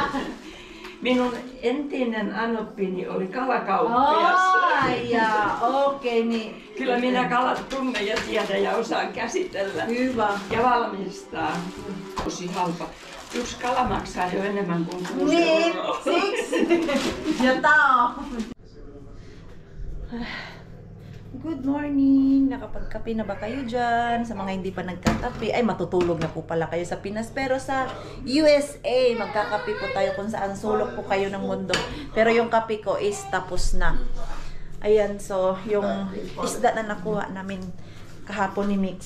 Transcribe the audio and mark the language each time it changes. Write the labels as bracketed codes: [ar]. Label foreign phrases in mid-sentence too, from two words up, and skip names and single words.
[fi] Minun entinen anoppini oli kalakauppias. Ai jaa, okei niin. Kyllä minä kalat tunnen ja tiedän ja osaan käsitellä Hyvä. ja valmistaa. Tosi halpa. Yksi kala maksaa jo enemmän kuin 6 Niin, euroa. siksi. Ja tao. [en] Good morning! [tl] Nakapagkape na ba kayo dyan? Sa mga hindi pa nagkakape, ay matutulog na po pala kayo sa Pinas. Pero sa USA, magkakape po tayo kung saan sulok po kayo ng mundo. Pero yung kape ko is tapos na. Ayan, so yung isda na nakuha namin kahapon ni Mick.